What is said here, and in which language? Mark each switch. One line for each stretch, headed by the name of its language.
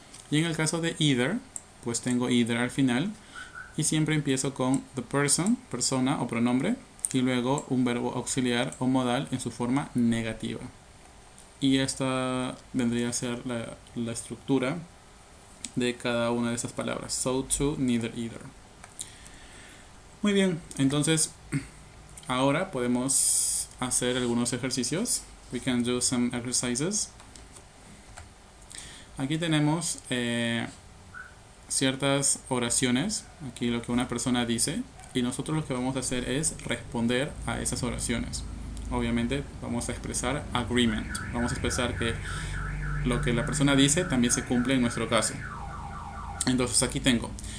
Spanish: Y en el caso de either, pues tengo either al final y siempre empiezo con
English: the person,
Spanish: persona o pronombre, y luego un verbo auxiliar o modal en su forma negativa. Y esta vendría a ser la estructura de cada una de esas palabras. So, to, neither, either. Muy bien, entonces ahora podemos hacer algunos ejercicios.
English: We can do some exercises.
Spanish: Aquí tenemos ciertas oraciones. Aquí lo que una persona dice. Y nosotros lo que vamos a hacer es responder a esas oraciones. Obviamente vamos a expresar agreement. Vamos a expresar que lo que la persona dice también se cumple en nuestro caso. Entonces aquí tengo.